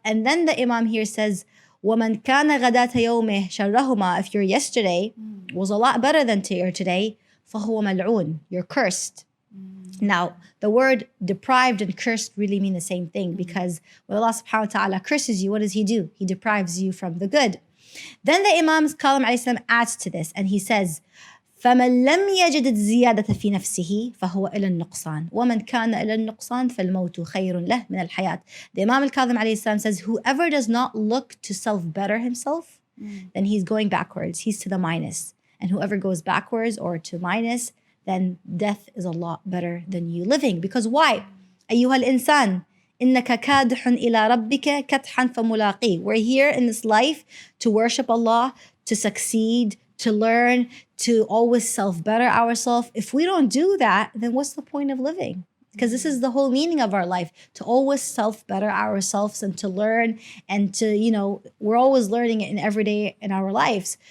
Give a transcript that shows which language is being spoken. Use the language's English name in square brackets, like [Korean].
[English] And then the Imam here says, [Arabic] وَمَنْ كَانَ غَدَاةَ يَوْمِهِ شَرَّهُمَا. [English] If your yesterday was a lot better than your today, [Arabic] فَهُوَ مَلْعُونَ. [English] You're cursed. Now, the word deprived and cursed really mean the same thing, because when Allah subhanahu wa ta'ala curses you, what does he do? He deprives you from the good. Then the Imam adds to this, and he says, [Arabic] فمن لم يجد الزيادة في نفسه فهو إلى النقصان ومن كان إلى النقصان فالموت خير له من الحياة. [English] The Imam al-Kadhim alayhi salam says, whoever does not look to self-better himself, then he's going backwards, he's to the minus. And whoever goes backwards or to minus, then death is a lot better than you living. Because why? [Arabic] أيها الإنسان إنك كادح إلى ربك كدحا فملاقيه. [English] We're here in this life to worship Allah, to succeed, to learn, to always self-better ourselves. If we don't do that, then what's the point of living? Because this is the whole meaning of our life, to always self-better ourselves and to learn and to, we're always learning it in every day in our lives.